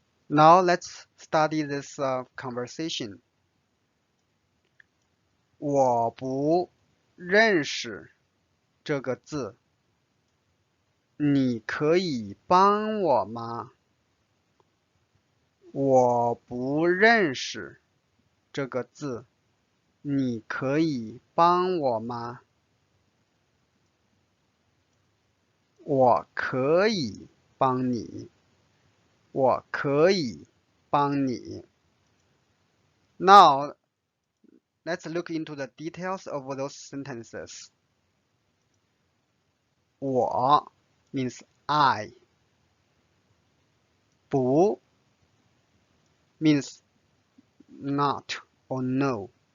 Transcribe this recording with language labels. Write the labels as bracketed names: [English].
[English] Now let's study this conversation. [Chinese] 我不认识这个字，你可以帮我吗？我不认识这个字，你可以帮我吗？我可以帮你，我可以帮你。 [English] Now, let's look into the details of those sentences. 我 means I. 不 means not or no.